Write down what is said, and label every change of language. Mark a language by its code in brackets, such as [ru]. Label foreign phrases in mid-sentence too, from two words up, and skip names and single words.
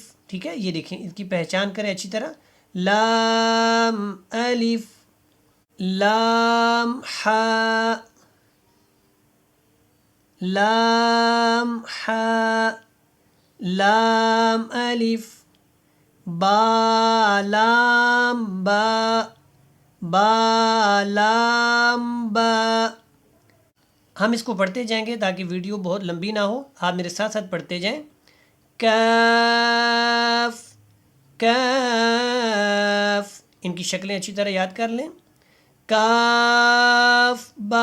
[ur] ٹھیک ہے یہ دیکھیں اس کی پہچان کریں اچھی طرح. لام الف لام حاء لام حاء لام الف با لام با با لام با. ہم اس کو پڑھتے جائیں گے تاکہ ویڈیو بہت لمبی نہ ہو. آپ میرے ساتھ ساتھ پڑھتے جائیں. کاف کاف. ان کی شکلیں اچھی طرح یاد کر لیں. کاف با.